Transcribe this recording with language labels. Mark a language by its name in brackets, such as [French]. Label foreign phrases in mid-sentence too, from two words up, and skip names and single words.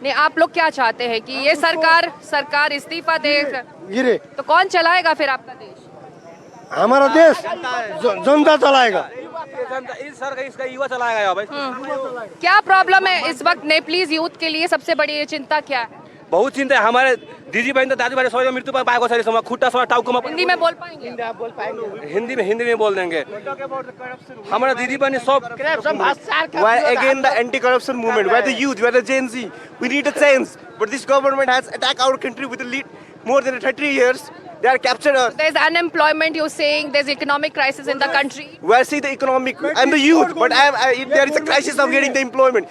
[Hindi] नहीं, आप लोग क्या चाहते हैं कि ये सरकार इस्तीफा दे? गिरे तो कौन चलाएगा फिर आपका देश? हमारा देश जनता चलाएगा। इसका युवा चलाएगा यहाँ भाई। क्या प्रॉब्लम है इस वक्त नेपलीज यूथ के लिए? सबसे बड़ी चिंता क्या है? बहुत चिंता है। हमारे दीदी बहन दादी भाई [Nepali] सबै मृत्यु पाएको छ अहिलेसम्म। खुट्टा समय टाउकोमा [Hindi] हिंदी में बोल पाएंगे? हिंदी में बोल देंगे। हमारा दीदी बहन सब [English] Why again the anti-corruption movement? Why the youth? Why the Gen Z? We need a change. But this government has attacked our country with a lead more than 30 years. They are captured us. There's unemployment, you're saying there's economic crisis in the country. Where see the economic? I'm the youth, but if there is a crisis of getting the employment.